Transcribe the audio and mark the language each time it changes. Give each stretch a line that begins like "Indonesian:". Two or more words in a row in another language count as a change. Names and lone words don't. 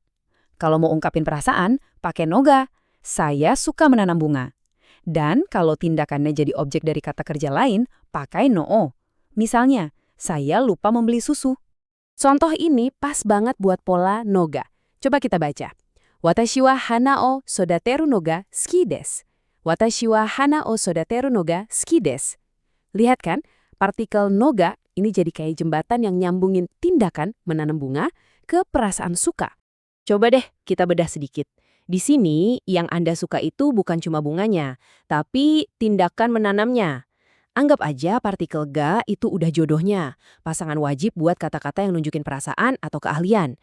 Indonesian: Kalau mau ungkapin perasaan, pakai
Japanese: のが.
Indonesian: Saya suka menanam bunga. Dan kalau tindakannya jadi objek dari kata kerja lain, pakai
Japanese: のを.
Indonesian: Misalnya, saya lupa membeli susu. Contoh ini pas banget buat pola
Japanese: のが.
Indonesian: Coba kita baca.
Japanese: 私は花を育てるのが好きです. 私は花を育てるのが好きです.
Indonesian: Lihat kan, partikel noga ini jadi kayak jembatan yang nyambungin tindakan menanam bunga ke perasaan suka. Coba deh kita bedah sedikit. Di sini yang Anda suka itu bukan cuma bunganya, tapi tindakan menanamnya. Anggap aja partikel ga itu udah jodohnya, pasangan wajib buat kata-kata yang nunjukin perasaan atau keahlian.